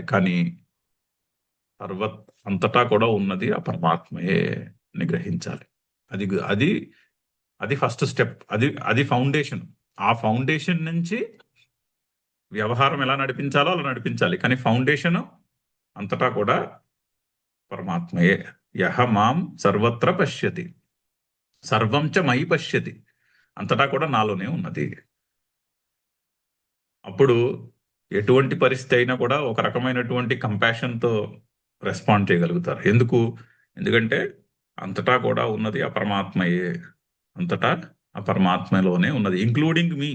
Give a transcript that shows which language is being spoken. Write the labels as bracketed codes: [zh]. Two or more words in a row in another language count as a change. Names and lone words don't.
[te] కానీ అంతటా కూడా ఉన్నది ఆ పరమాత్మయే అని గ్రహించాలి. అది అది అది ఫస్ట్ స్టెప్. అది ఫౌండేషన్. ఆ ఫౌండేషన్ నుంచి వ్యవహారం ఎలా నడిపించాలో అలా నడిపించాలి. కానీ ఫౌండేషన్ అంతటా కూడా పరమాత్మయే. [sa] యహ మాం సర్వత్ర పశ్యతి సర్వం చ మయి పశ్యతి, [te] అంతటా కూడా నాలోనే ఉన్నది. అప్పుడు ఎటువంటి పరిస్థితి అయినా కూడా ఒక రకమైనటువంటి కంపాషన్తో రెస్పాండ్ చేయగలుగుతారు. ఎందుకంటే అంతటా కూడా ఉన్నది ఆ పరమాత్మయే. అంతటా ఆ పరమాత్మలోనే ఉన్నది, [en] including me.